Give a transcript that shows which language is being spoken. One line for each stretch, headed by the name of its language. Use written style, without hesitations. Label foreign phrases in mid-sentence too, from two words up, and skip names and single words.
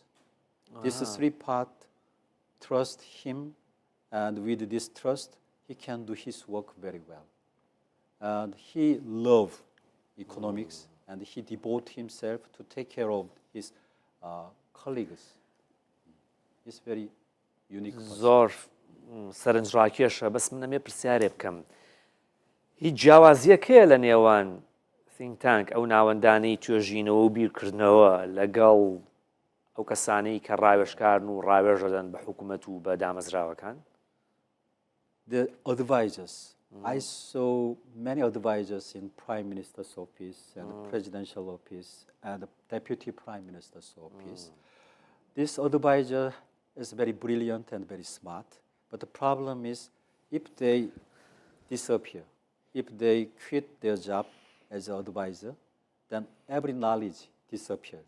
English: These three parts trust him, and with this trust, he can do his work very well. And he loved economics, and he devoted himself to take care of his colleagues. It's very unique.
Central Kurdish: زۆر سەرنجڕاکێشە بەس من ئەمێ پرسیارێ بکەم هیچ جیاوازیەکەیە لە نێوان
English: think tank
Central Kurdish: ئەو ناوەندانەی توێژینەوە و بیرکردنەوە لەگەڵ ئەو کەسانەی کە ڕاوێژکارن و ڕاوێژەدەن بە حکوومەت و بە دامەزراوەکان؟
English: The advisors. I saw many advisors in Prime Minister's office and the Presidential office and the Deputy Prime Minister's office. This advisor is very brilliant and very smart, but the problem is if they disappear, if they quit their job as an advisor, then every knowledge disappeared.